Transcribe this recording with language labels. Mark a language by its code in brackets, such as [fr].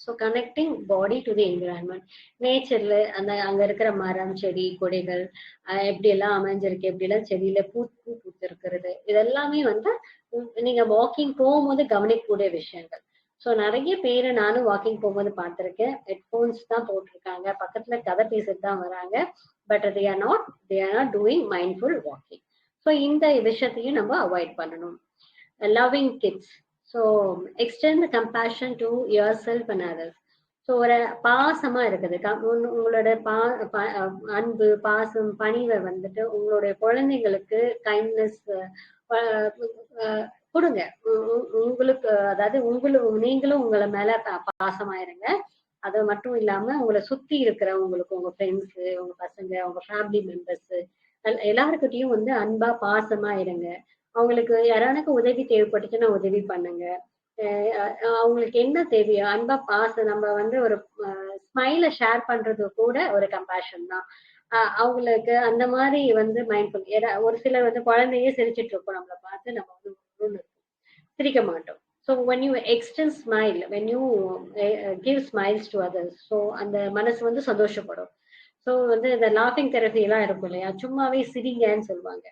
[ta] So connecting body to the environment. நேச்சர்ல அங்க இருக்கிற மரம், செடி, கொடிகள் எப்படி எல்லாம் அமைஞ்சிருக்கு, எப்படி எல்லாம் செடியில பூ பூத்து இருக்கிறது, இதெல்லாமே வந்து நீங்க வாக்கிங் போகும்போது கவனிக்கக்கூடிய விஷயங்கள். ஸோ நிறைய பேரை நானும் வாக்கிங் போகும்போது பார்த்திருக்கேன். ஹெட்போன்ஸ் தான் போட்டிருக்காங்க, பக்கத்துல கதை பேசிட்டு தான் வராங்க. But [en] they are not doing mindful walking. [ta] So இந்த விஷயத்தையும் நம்ம அவாய்ட் பண்ணணும். [en] loving kids. So extend the compassion to yourself and others. [ta] So ஒரு பாசமா இருக்குது. உங்களோட அன்பு, பாசம், பணிவை வந்துட்டு உங்களுடைய குழந்தைங்களுக்கு கைண்ட்னஸ் கொடுங்க. உங்களுக்கு அதாவது நீங்களும் உங்களை மேல பாசமாயிருங்க. அது மட்டும் இல்லாம உங்களை சுத்தி இருக்கிற உங்களுக்கு உங்க ஃப்ரெண்ட்ஸ், உங்க பசங்க, உங்க ஃபேமிலி மெம்பர்ஸ் எல்லாருக்கிட்டையும் வந்து அன்பா பாசமா இருங்க. அவங்களுக்கு யாரானுக்கு உதவி தேவைப்பட்டுச்சுன்னா உதவி பண்ணுங்க. அவங்களுக்கு என்ன தேவையோ அன்பா பாசம் நம்ம வந்து ஒரு ஸ்மைல ஷேர் பண்றது கூட ஒரு கம்பேஷன் தான். அவங்களுக்கு அந்த மாதிரி வந்து மைண்ட்ஃபுல். ஒரு சிலர் வந்து குழந்தையே சிரிச்சிட்டு இருப்போம், நம்மளை பார்த்து நம்ம வந்து சிரிக்க மாட்டோம். So [en] when you extend smile, when you give smiles to others, [ta] so அந்த மனசு வந்து சந்தோஷப்படும். ஸோ வந்து இந்த லாஃபிங் தெரபி எல்லாம் இருக்கும் இல்லையா, சும்மாவே சிரிங்கன்னு சொல்லுவாங்க.